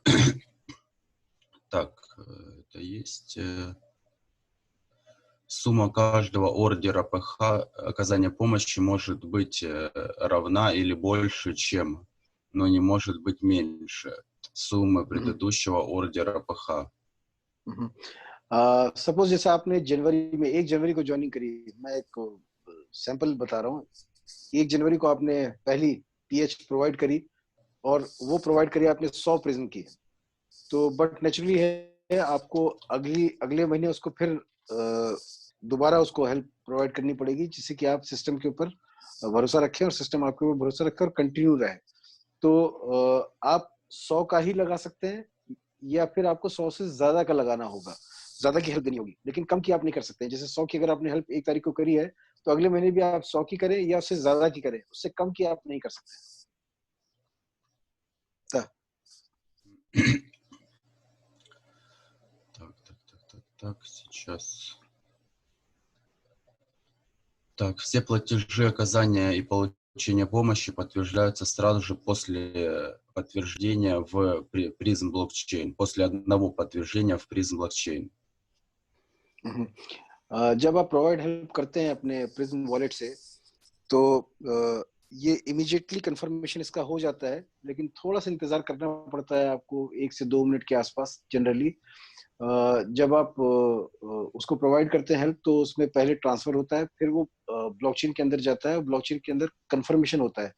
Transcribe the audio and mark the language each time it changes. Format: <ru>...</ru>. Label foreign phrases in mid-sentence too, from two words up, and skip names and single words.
<ru>Так, это есть. Сумма каждого ордера ПХ оказания помощи может быть равна или больше, чем, но не может быть меньше суммы предыдущего ордера ПХ.</ru> <hi>सपोज जैसे आपने जनवरी में 1 जनवरी को ज्वाइनिंग करी, मैं एक सैंपल बता रहा हूँ। 1 जनवरी को आपने पहली</hi> <en>PH provide</en> <hi>करी, और वो प्रोवाइड करी आपने 100 प्रिज्म की, तो</hi> <en>but naturally</en> <hi>है आपको अगले महीने उसको फिर दोबारा उसको</hi> <en>help provide</en> <hi>करनी पड़ेगी, जिससे कि आप सिस्टम के ऊपर भरोसा रखें और सिस्टम आपके ऊपर भरोसा रखे और कंटिन्यू रहे। तो आप 100 का ही लगा सकते हैं, या फिर आपको 100 से ज्यादा का लगाना होगा, ज्यादा की हेल्प देनी होगी, लेकिन कम की आप नहीं कर सकते। जैसे 100 की अगर आपने हेल्प 1 तारीख को करी है, तो अगले महीने भी आप 100 की करें या उससे ज्यादा की करें, उससे कम की आप नहीं कर सकते।</hi> <ru>Так, сейчас. Так, все платежи оказания и получения помощи подтверждаются сразу же после подтверждения в Prism блокчейн, после одного подтверждения в Prism блокчейन.</ru> <hi>जब आप</hi> <en>provide help</en> <hi>करते हैं अपने प्रिज्म वॉलेट से, तो ये</hi> <en>immediately confirmation</en> <hi>इसका हो जाता है, लेकिन थोड़ा सा इंतजार करना पड़ता है आपको 1 से 2 मिनट के आसपास जनरली। जब आप उसको प्रोवाइड करते हैं हेल्प, तो उसमें पहले ट्रांसफर होता है, फिर वो ब्लॉकचेन के अंदर जाता है, ब्लॉकचेन के अंदर कंफर्मेशन होता है।</hi>